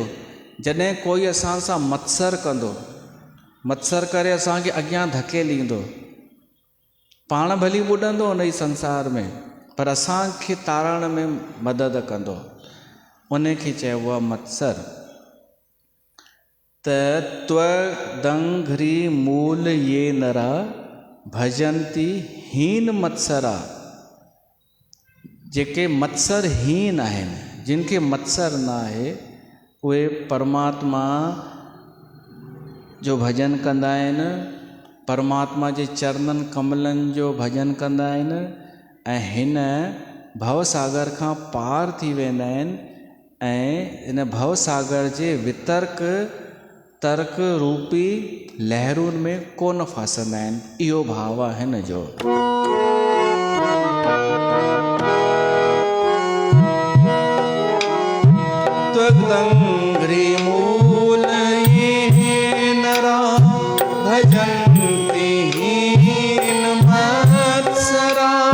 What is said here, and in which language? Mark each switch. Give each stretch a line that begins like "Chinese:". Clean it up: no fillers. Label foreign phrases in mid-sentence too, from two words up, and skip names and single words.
Sindhi: जॾहिं कोई असां सां मत्सर कंदो, मत्सर करे असांखे अॻियां धकेलींदो, पाण भली ॿुॾंदो हुन ई संसार में, पर असांखे तारण में मदद कंदो, उनखे चइबो आहे मत्सर।
Sanskrit: त त्व दंघ्री मूल ये नरा भजंती हीन मत्सरा,
Sindhi: जेके मत्सरहीन आहिनि, जिनखे मत्सर न आहे, उहे परमात्मा जो भजन कंदा आहिनि, परमात्मा जे चरणनि कमलनि जो भजन कंदा आहिनि, ऐं हिन भवसागर खां पार थी वेंदा आहिनि, ऐं इन भवसागर जे वितर्क तर्क रूपी लहरूनि में कोन फासंदा आहिनि। इहो भाव आहे हिन जो।
Sanskrit: त्वदंघ्रि मूल ये नरा भजन्ति हीन मत्सरा,